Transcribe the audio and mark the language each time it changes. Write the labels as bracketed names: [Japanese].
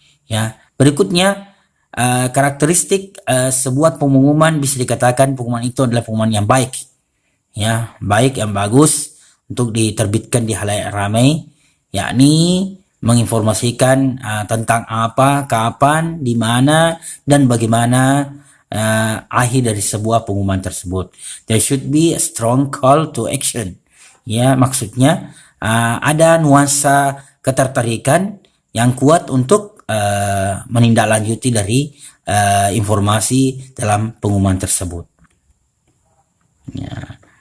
[Indonesian] Ya, berikutnya karakteristik sebuah pengumuman, bisa dikatakan pengumuman itu adalah pengumuman yang baik, ya, baik, yang bagus untuk diterbitkan di halayak ramai, yakni menginformasikan tentang apa, kapan, di mana, dan bagaimana akhir dari sebuah pengumuman tersebut. [English] There should be a strong call to action. [Indonesian] Ya, maksudnya ada nuansa ketertarikan yang kuat untuk menindaklanjuti dari informasi dalam pengumuman tersebut. Ya.